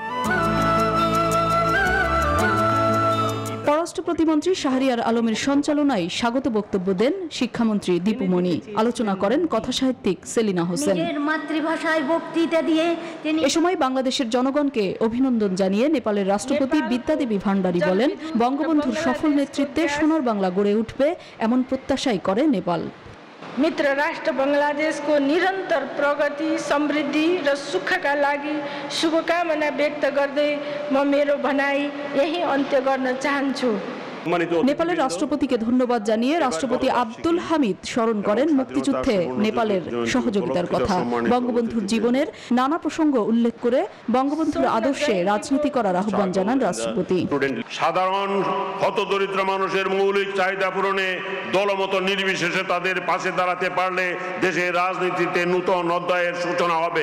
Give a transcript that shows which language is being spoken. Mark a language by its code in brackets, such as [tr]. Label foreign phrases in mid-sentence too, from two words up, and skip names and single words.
[bn] পররাষ্ট্র প্রতিমন্ত্রী শাহরিয়ার আলমের সঞ্চালনায় স্বাগত বক্তব্য দেন শিক্ষামন্ত্রী দীপু মনি। আলোচনা করেন কথাসাহিত্যিক সেলিনা হোসেন। এ সময় বাংলাদেশের জনগণকে অভিনন্দন জানিয়ে নেপালের রাষ্ট্রপতি বিদ্যাদেবী ভান্ডারী বলেন, বঙ্গবন্ধুর সফল নেতৃত্বে সোনার বাংলা গড়ে উঠবে এমন প্রত্যাশাই করে নেপাল। [ne] मित्र राष्ट्र बंगलादेशको निरन्तर प्रगति, समृद्धि र सुखका लागि शुभकामना व्यक्त गर्दै म मेरो भनाई यही अन्त्य गर्न चाहन्छु। [bn] নেপালের রাষ্ট্রপতিকে ধন্যবাদ জানিয়ে রাষ্ট্রপতি আব্দুল হামিদ স্মরণ করেন মুক্তিযুদ্ধে নেপালের সহযোগিতার কথা। বঙ্গবন্ধুর জীবনের নানা প্রসঙ্গ উল্লেখ করে বঙ্গবন্ধুর আদর্শে রাজনীতি করার আহ্বান জানান রাষ্ট্রপতি। সাধারণ হতদরিদ্র মানুষের মৌলিক চাহিদা পূরণে দলমত নির্বিশেষে তাদের পাশে দাঁড়াতে পারলে দেশের রাজনীতিতে নূতন অধ্যায়ের সূচনা হবে।